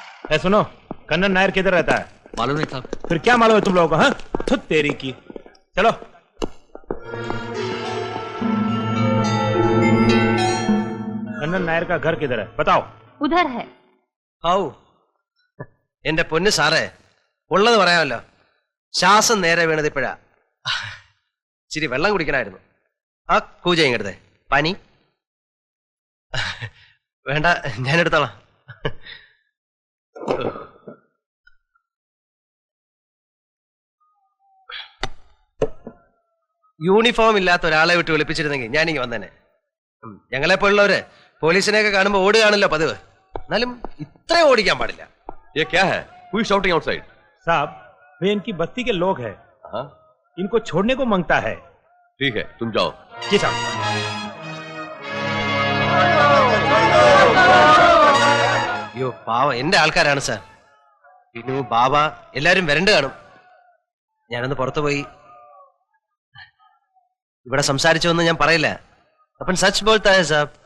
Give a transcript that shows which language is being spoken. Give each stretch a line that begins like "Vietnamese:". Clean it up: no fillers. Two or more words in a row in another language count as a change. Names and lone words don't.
Hindi: सुनो, कन्नन नायर किधर रहता है? मालूम नहीं साहब। फिर क्या मालूम है तुम लोगों को? हाँ, थुत तेरी की। चलो। कन्नन नायर का घर किधर है? बताओ। उधर है।
Malayalam: ഔ എന്റെ പൊന്ന് സാറേ, ഉള്ളത് പറയാമല്ലോ. ശ്വാസം നേരെ വീണത് ഇപ്പോഴാ. ഇച്ചിരി വെള്ളം കുടിക്കണമായിരുന്നു. ആ കൂജ ഇങ്ങടുത്തെ പനി വേണ്ട, ഞാൻ എടുത്തോളാം. യൂണിഫോം ഇല്ലാത്ത ഒരാളെ വിട്ട് വിളിപ്പിച്ചിരുന്നെങ്കിൽ ഞാനിങ്ങ് വന്നേനെ. ഞങ്ങളെപ്പോലുള്ളവര് പോലീസിനെയൊക്കെ കാണുമ്പോ ഓടുകയാണല്ലോ പതിവ്. എന്നാലും ഇത്രയും ഓടിക്കാൻ പാടില്ല.
Hindi: ये क्या है?
English: Who is shouting outside?
Hindi: साहब, वे इनकी बस्ती के लोग हैं। हाँ, इनको छोड़ने को मांगता है। ठीक है, तुम जाओ। जी साहब।
Malayalam: അയ്യോ പാവം, എന്റെ ആൾക്കാരാണ് സാർ. പിന്നെ ബാബ എല്ലാരും വരണ്ട് കാണും. ഞാനൊന്ന് പുറത്തു പോയി ഇവിടെ സംസാരിച്ചൊന്നും ഞാൻ പറയില്ല.
Hindi: अपन सच बोलता है साहब।